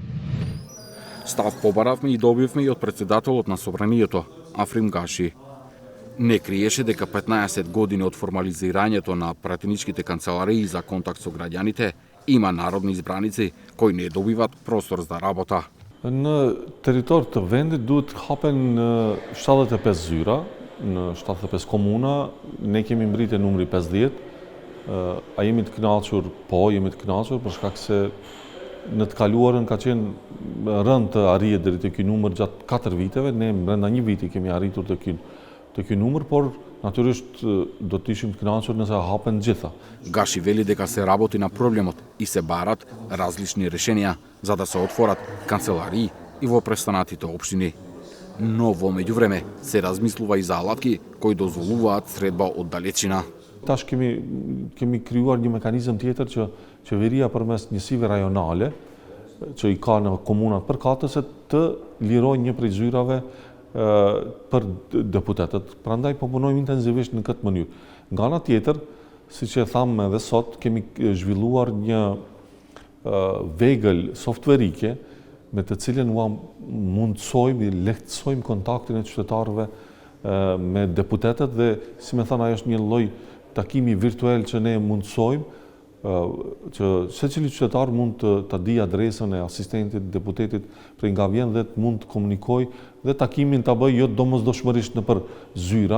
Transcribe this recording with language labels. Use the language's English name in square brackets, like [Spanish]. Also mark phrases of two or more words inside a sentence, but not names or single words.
[Macedonian] Став побаравме и добивме и од председателот на собранието, Африм Гаши. Не криеше дека 15 години од формализирањето на пратеничките канцеларии за контакт со граѓаните има народни избраници кои не добиват простор за работа. На територијата [Albanian] vende duhet hapen 75 zyra, në 75 komuna, ne kemi mbritje numri 50, a jemi të kënaqur? Po, jemi të kënaqur për shkak se në të kaluarën ka qenë rënd të arrihet deri te ky numër gjatë 4 viteve, ne brenda një viti kemi arritur te ky numër, por natyrisht do të ishim të kënaqur nëse hapen gjitha. [Macedonian] Гаши вели дека се работи на проблемот и се барат различни решенија за да се отворат канцеларии и во престанатите општини. Но во меѓувреме се размислува и за алатки кои дозволуваат средба од далечина. [Albanian] Tash kemi krijuar një mekanizëm tjetër që qeveria përmes njësive rajonale që i ka në komunat përkatëse të lirojnë një prej zyrave për deputetët. Prandaj po punojmë intensivisht në këtë mënyrë. Nga ana tjetër, siç e tham edhe sot, kemi zhvilluar një vegël softverike me të cilën mundsojmë i lehtësojmë kontaktin e qytetarëve me deputetët dhe, si më thënë, ajo është një lloj takimi virtual që ne mundsojmë që secili qytetar mund të di adresën e asistentit, deputetit prej nga vjen dhe të mund të komunikojë dhe takimin ta bëjë jo domosdoshmërisht nëpër zyra.